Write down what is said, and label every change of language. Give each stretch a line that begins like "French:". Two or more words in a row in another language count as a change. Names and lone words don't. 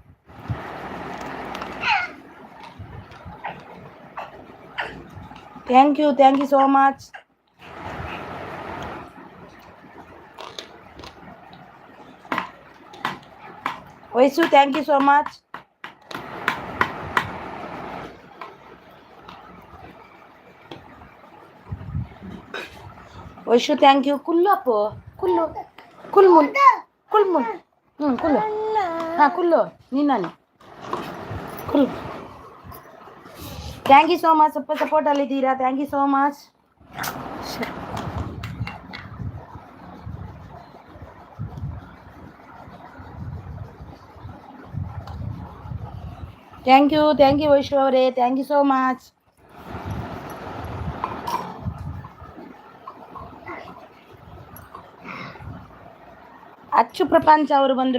English: thank you so much. ವೈಸು thank you so much. ವೈಶು thank you.
Tulu: ಕುಲ್ಲು ಅಪ್ಪು, ಕುಲ್ಲು ಕುಲ್ಮುಲ್ ಕುಲ್ಮುಲ್ ಕುಲ್ಲು.
Kannada: ಹಾಂ ಕುಲ್ಲು ನೀನು ಕುಲ್ಲು.
English: thank you so much,
Kannada: ಸ್ವಲ್ಪ ಸಪೋರ್ಟಲ್ಲಿದ್ದೀರಾ.
English: thank you so much. thank you ವೈಶು ಅವರೇ, thank you so much.
Kannada: ಅಚ್ಚು ಪ್ರಪಂಚ ಅವರು ಬಂದರು.